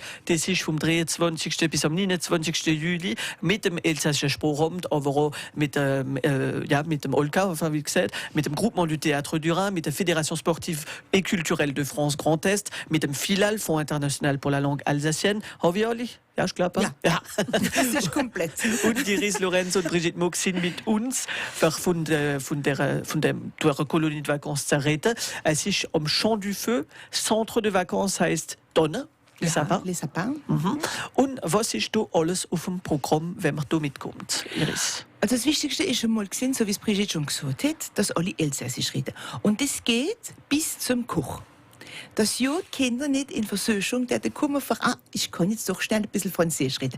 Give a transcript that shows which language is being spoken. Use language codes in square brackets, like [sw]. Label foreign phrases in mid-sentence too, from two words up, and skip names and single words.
[gsw] Das ist vom 23. bis am 29. Juli mit dem elsassischen Sprachamt, aber auch mit dem OLCA, enfin, wie gesagt, mit dem Groupement du Théâtre du Rhin, mit der Fédération Sportive et Culturelle de France Grand Est, mit dem FILAL, Fonds International pour la Langue Alsacienne. Haben wir alle? Ja, ich glaube. Ja. Das ist komplett. Und Iris Lorenz und Brigitte Mock sind mit uns von der Kolonie [fr] de Vacances [gsw] zu reden. Es ist am Champ du Feu. Centre de Vacances heißt Donne. Les Sapins. Les Sapins. Mhm. Und was ist da alles auf dem Programm, wenn man da mitkommt, Iris? Also das Wichtigste ist schon mal gesehen, so wie es Brigitte schon gesagt hat, dass alle Elsässisch reden. Und das geht bis zum Koch. Dass ja die Kinder nicht in Versuchung, der kommen für, ich kann jetzt doch schnell ein bisschen Französisch reden.